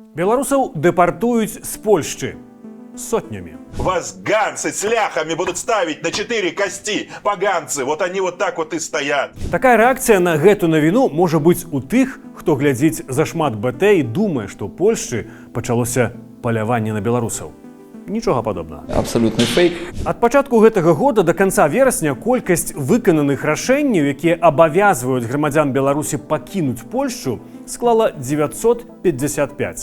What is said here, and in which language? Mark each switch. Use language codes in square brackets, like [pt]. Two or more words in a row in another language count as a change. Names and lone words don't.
[be] Беларусаў дэпартуюць з Польшчы сотнями. [ru] Вас ганцы с ляхами будут ставить на 4 кости. Поганцы, вот они вот так вот и стоят. [be] Такая рэакцыя на гэту навіну можа быць у тых, хто глядзіць зашмат БТ і думае, што ў Польшчы пачалося паляванне на беларусаў. Нічога падобнага. Абсалютны фейк. Ад пачатку гэтага года да канца верасня колькасць выкананых рашэнняў, якія абавязваюць грамадзян Беларусі пакінуць Польшчу, склала 955.